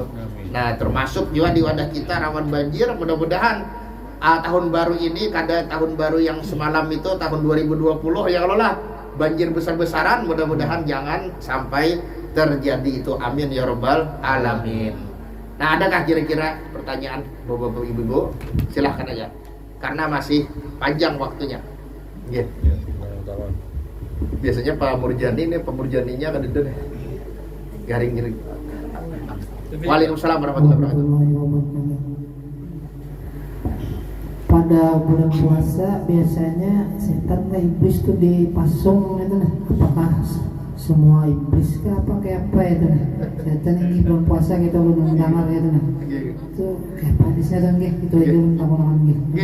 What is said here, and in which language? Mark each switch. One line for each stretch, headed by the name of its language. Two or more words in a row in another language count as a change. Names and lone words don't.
Banjar: Nah termasuk juga di wadah kita rawan banjir. Mudah-mudahan tahun baru ini, kada tahun baru yang semalam itu tahun 2020 ya Allah lah, banjir besar-besaran, mudah-mudahan jangan sampai terjadi itu,
Arabic: آمين يا رب العالمين.
Indonesian: Nah adakah kira-kira pertanyaan bapak-bapak ibu-ibu? Silahkan aja, karena masih panjang waktunya. Yeah. Biasanya Pak Murjani ini, Pemurjaninya kan itu deh garing-garing.
Arabic: وعليكم السلام ورحمة الله وبركاته.
Banjar: Pada bulan puasa biasanya setan atau iblis tuh dipasung itu nah. Apakah semua iblis kah apa kayak apa itu nah? Setan ini bulan puasa kita belum dengar itu nah. Itu kayak apa hadisnya kan gitu aja belum gitu.